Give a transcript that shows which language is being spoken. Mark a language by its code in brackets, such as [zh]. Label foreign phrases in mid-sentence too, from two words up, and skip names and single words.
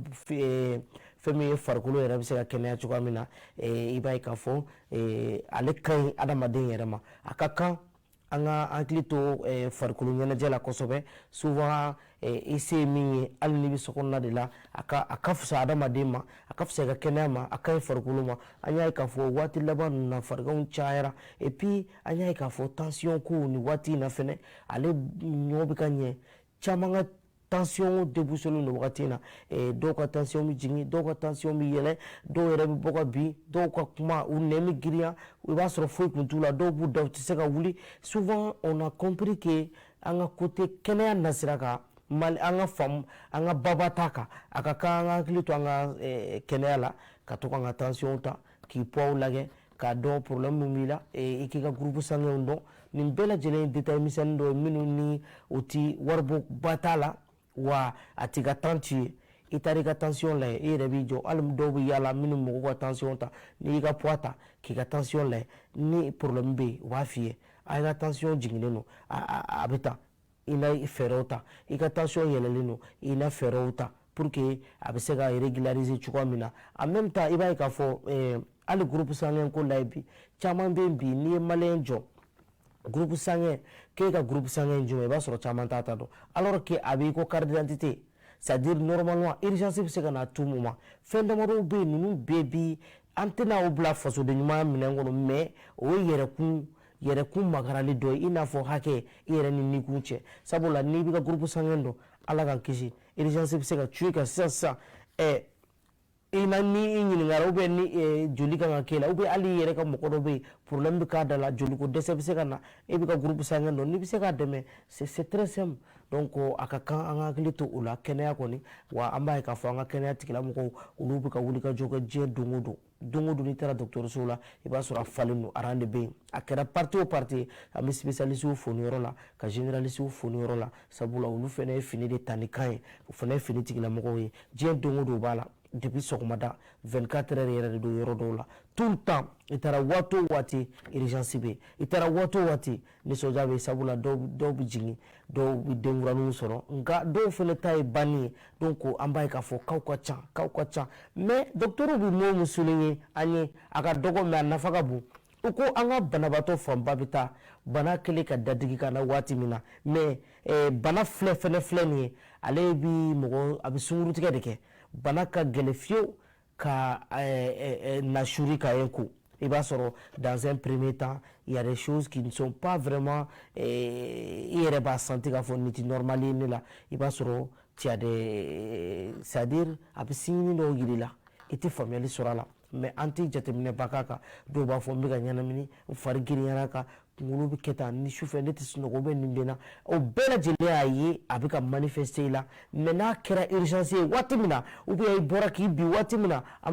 [bm] fɛn min ye farikolo yɛrɛ bɛ se ka kɛnɛya cogoya min na i b'a ye k'a fɔ ale ka ɲi adamaden yɛrɛ ma a ka kan an ka hakili to farikolo ɲɛnajɛ la kosɛbɛ souvent i se ye min ye hali n'i bɛ sokɔnɔna de la a ka fisa adamaden ma a ka fisa i ka kɛnɛya ma a ka ɲi farikolo ma an y'a ye k'a fɔ waati laban ninnu na fariganw cayara [fr] et puis [bm] an y'a ye k'a fɔ tension ko nin waati in na fɛnɛ ale ɲɔ bɛ ka ɲɛ caman ka tension déboussole don wagati in na dɔw ka tension bɛ jigin dɔw ka tension bɛ yɛlɛ dɔw yɛrɛ bɛ bɔ ka bin dɔw ka kuma u nɛn bɛ girinya i b'a sɔrɔ foyi kun t'u la dɔw b'u da u tɛ se ka wuli [fr] souvent on a compris que [bm] an ka côté kɛnɛya nasira kan Mali an ka faamu an ka baba ta kan a ka kan an ka hakili to an ka kɛnɛya la ka to k'an ka tension ta k'i poids lajɛ k'a dɔn problème min b'i la i k'i ka [fr] groupe sanguin [bm] dɔn nin bɛɛ lajɛlen ye détail misɛnnin dɔ ye minnu ni o ti waribɔ ba t'a la wa a t'i ka temps ci ye i taara i ka tension lajɛ i yɛrɛ b'i jɔ hali dɔw bɛ yaala minnu mɔgɔw ka tension ta n'i y'i ka poids ta k'i ka tension lajɛ ni problème bɛ yen u b'a f'i ye a i ka tension jiginnen don a bɛ tan i na fɛɛrɛw ta i ka tension yɛlɛlen don i na fɛɛrɛw ta [fr] pour que [bm] a bɛ se ka régulariser cogoya min na [fr] en même temps [bm] i b'a ye k'a fɔ hali [fr] groupe sanguin [bm] ko lajɛ bi caman bɛ yen bi n'i ye maliyɛn jɔ [fr] groupe sanguin [bm] k'e ka [fr] groupe sanguin [bm] jumɛn i b'a sɔrɔ caman t'a ta dɔn [fr] alors que [bm] a b'i ko [fr] carte d'identité c'est-à-dire normalement urgence [bm] bɛ se ka na [fr] tout moment [bm] fɛn damadɔw bɛ yen ninnu bɛɛ bi an tɛna o bila fasoden ɲumanya minɛn kɔnɔ mais o ye yɛrɛkun magarali dɔ ye i n'a fɔ hakɛ i yɛrɛ ni nikun cɛ sabula n'i bɛ ka [fr] groupe sanguin [bm] dɔn Ala k'an kisi urgence bɛ se ka tu kan sisan i na ni i ɲininkara [fr] ou bien [bm] ni joli kan ka k'e la [fr] ou bien [bm] hali i yɛrɛ ka mɔgɔ dɔ bɛ yen problème bɛ k'a da la joli ko dɛsɛ bɛ se ka na e bɛ ka [fr] groupe sanguin [bm] dɔn n'i bɛ se k'a dɛmɛ [fr] c'est très simple donc [bm] a ka kan an ka hakili to o la kɛnɛya kɔni wa an b'a ye k'a fɔ an ka kɛnɛya tigilamɔgɔw olu bɛ ka wuli ka jɔ kɛ diɲɛ don o don n'i taara dɔgɔtɔrɔso la i b'a sɔrɔ a falen don aran de bɛ yen a kɛra parti o parti an bɛ spécialiste fo ni yɔrɔ la ka généraliste fo ni yɔrɔ la sabula olu fana ye fini de ta ni kan ye o fana ye fini tigilamɔgɔw ye diɲɛ don o don b'a la depuis sɔgɔmada 24 heures yɛrɛ de don yɔrɔ dɔw la [fr] tout le temps [bm] i taara waati o waati urgence bɛ yen i taara waati o waati nisɔndiya bɛ yen sabula dɔw bɛ jigin dɔw bɛ denkuraninw sɔrɔ nka dɔw fana ta ye banni ye donc an b'a ye k'a fɔ k'aw ka ca [fr] mais docteur [bm] bɛ mɔɔ min souligner an ye a ka dɔgɔ mais a nafa ka bon u ko an ka banabaatɔ fanba bɛ taa bana kɛlen ka dadigi ka na waati min na mais bana filɛ nin ye ale bi mɔgɔ a bɛ sunkurutigɛ de kɛ bana ka gɛlɛn fiyewu ka nasuri ka ye ko i b'a sɔrɔ [fr] dans un premier temps il y a des choses qui ne sont pas vraiment [bm] i yɛrɛ b'a senti k'a fɔ nin tɛ normal ye ne la i b'a sɔrɔ c'est-à-dire a bɛ signe dɔw yir'i la i tɛ faamuyali sɔrɔ a la mais an tɛ jateminɛba k'a kan dɔw b'a fɔ n bɛ ka ɲɛnamini n fari girinyara kan kunkolo bɛ kɛ tan ni sufɛ ne tɛ sunɔgɔ bɛ nin bɛ na o bɛɛ lajɛlen y'a ye a bɛ ka manifester i la mais n'a kɛra urgence ye waati min na ou bien i bɔra k'i bin waati min na an bɛ